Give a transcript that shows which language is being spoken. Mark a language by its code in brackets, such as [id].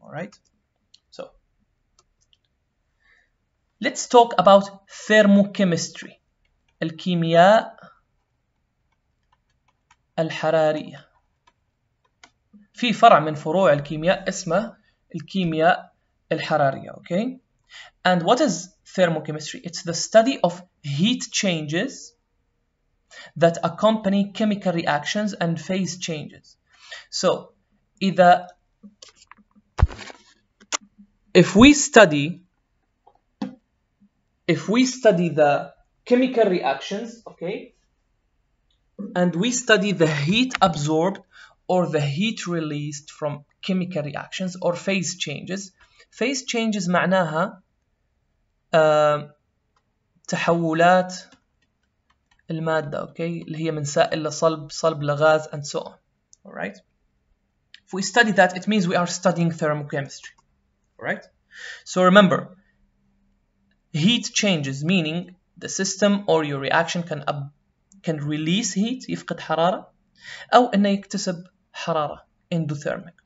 [en] Alright, so let's talk about thermochemistry، [ar] الكيمياء الحرارية. في فرع من فروع الكيمياء اسمه الكيمياء الحرارية. [en] Okay, and what is thermochemistry? It's the study of heat changes that accompany chemical reactions and phase changes. So if we study the chemical reactions, okay, and we study the heat absorbed or the heat released from chemical reactions or phase changes. Phase changes [ar] معناها تحولات المادة، okay، اللي هي من سائل لصلب، صلب لغاز [en] and so on. Alright, if we study that, it means we are studying thermochemistry. Alright, so remember, heat changes meaning the system or your reaction can release heat، [ar] يفقد حرارة، أو إنه يكتسب حرارة، [en] endothermic.